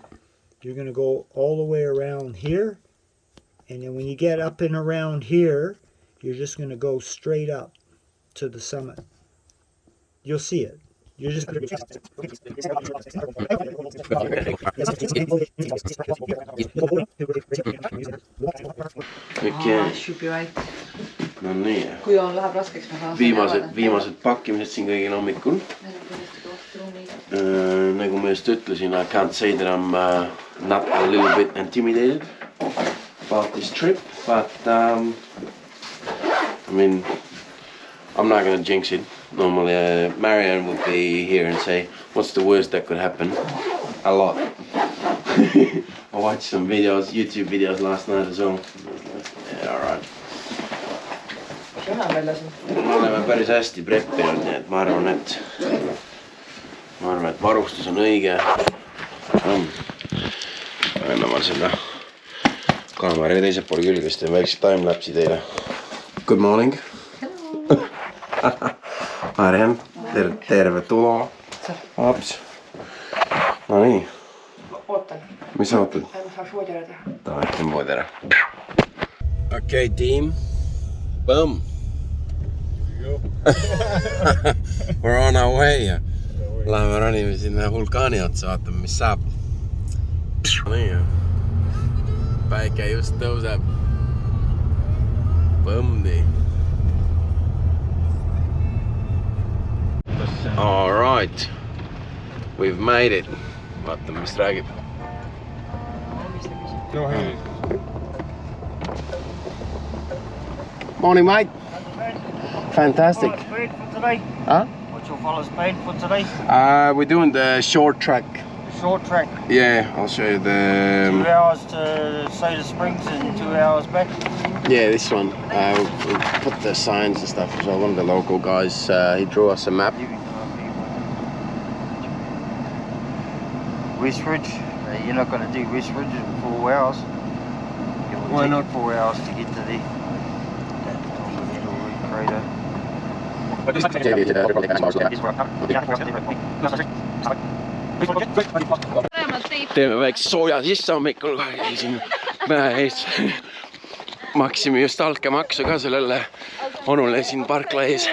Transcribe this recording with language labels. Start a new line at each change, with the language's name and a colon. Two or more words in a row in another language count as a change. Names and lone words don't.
English: You're going to go all the way around here, and then when you get up and around here, you're just going to go straight up to the summit. You'll see it. You're just going to Should be right.
Estonian: No nii. Kui on, läheb raskeks, ma saan Viimased pakkimised siin kõigil hommikul. Nagu ma just ütlesin,
English: I can't say that I'm not a little bit intimidated about this trip, but I mean, I'm not gonna jinx it. Normally Marianne would be here and say, what's the worst that could happen? A lot. I watched some videos, YouTube videos last night as well. Yeah, alright.
Estonian: Me oleme päris hästi preppinud, nii et ma arvan, et varustus on õige. Anna ma seda kaamera teise poole külgest ja väikse timelapsi teile.
English: Good morning.
Estonian: Mariann, terve tulo. Aps. No nii. Ootan. Mis sa ootad? Ma saaks voodi ära teha. Davai, teeme voodi ära. Okei, tiim.
English: Boom. We're on our way.
Estonian: Läheme ronime sinna vulkaani otsa, vaatame mis saab. Nii. Päike just tõuseb. Põmdi.
English: All right. We've made it. Vaatame mis räägib. Go ahead. Morning mate. Fantastic. Speed for today? Huh? What's your follow speed for today? We're doing the short track. The short track. Yeah, I'll show you the 2 hours to Soda Springs and 2 hours back. yeah, this one. We put the signs and stuff as well. One of the local guys, he drew us a map. Westridge. You're not going to do Westridge in 4 hours. It will Why take not? you 4 hours to get to the little crater.
Estonian: Teeme väikse sooja sisse hommikul, käisin mäe ees. Maksime just altkäemaksu ka sellele onule siin parkla ees.